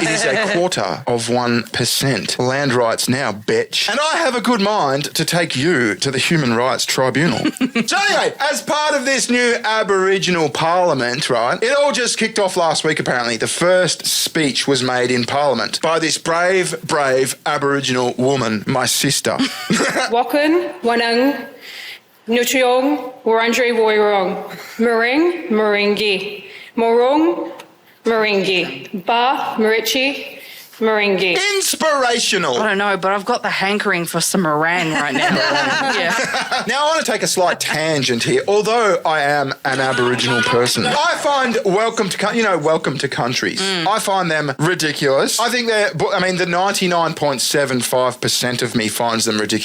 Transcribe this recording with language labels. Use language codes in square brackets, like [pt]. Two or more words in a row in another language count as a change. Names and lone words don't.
[en] It is a 0.25%. Land rights now, bitch. And I have a good mind to take you to the Human Rights Tribunal. So anyway, as part of this new Aboriginal Parliament, right, it all just kicked off last week apparently. The first speech was made in Parliament by this brave Aboriginal woman, my sister. Wakun, Wanang, Nutriong, Warandri Woirong, Mering, Meringi, Morong, Meringi, Ba, Marichi, Meringi. Inspirational. I don't know, but I've got the hankering for some meringue right now. Yeah. Now, I want to take a slight tangent here. Although I am an Aboriginal person, I find welcome to countries. I find them ridiculous. I think the 99.75% of me finds them ridiculous.